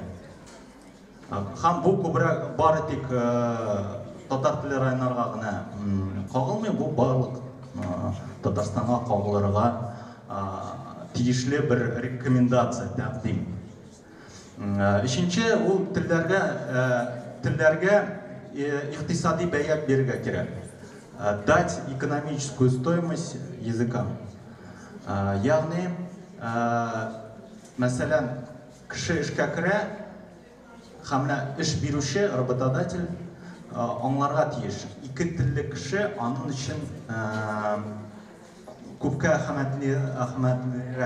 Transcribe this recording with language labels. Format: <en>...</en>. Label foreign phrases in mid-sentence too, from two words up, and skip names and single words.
<tt>Һәм бу күбрәк бары тик татар теле районнарга гына кагылмый, бу барлык Татарстанга кагылырга тиешле бер рекомендация тәкъдим. Икенче, ул телләргә икътисади бәя бирергә кирәк.</tt> <ru>Дать экономическую стоимость языкам.</ru> <tt>Ягъни, мәсәлән, кеше эшкә керә, һәм эш бирүче, работодатель аңларга тиеш. Ике телле кеше аның өчен күпкә әһәмиятлерәк.</tt>